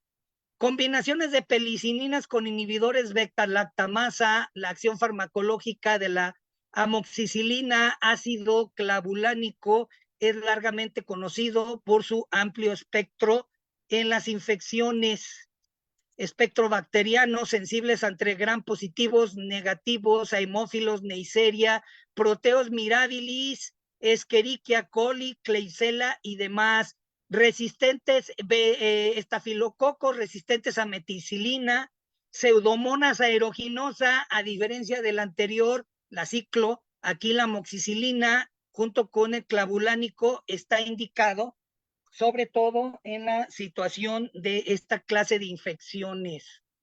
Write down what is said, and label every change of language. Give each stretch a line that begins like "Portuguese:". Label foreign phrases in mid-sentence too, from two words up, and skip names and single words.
Spanish: Combinaciones de penicilinas con inhibidores beta-lactamasa, la acción farmacológica de la amoxicilina, ácido clavulánico, es largamente conocido por su amplio espectro en las infecciones, espectro bacteriano, sensibles ante gram positivos, negativos, a hemófilos, neisseria, proteos mirabilis, escherichia coli, klebsiella y demás, resistentes, estafilococos resistentes a meticilina, pseudomonas aeruginosa, a diferencia del anterior, la ciclo, aquí la amoxicilina, junto con el clavulánico, está indicado sobre todo en la situación de esta clase de infecciones.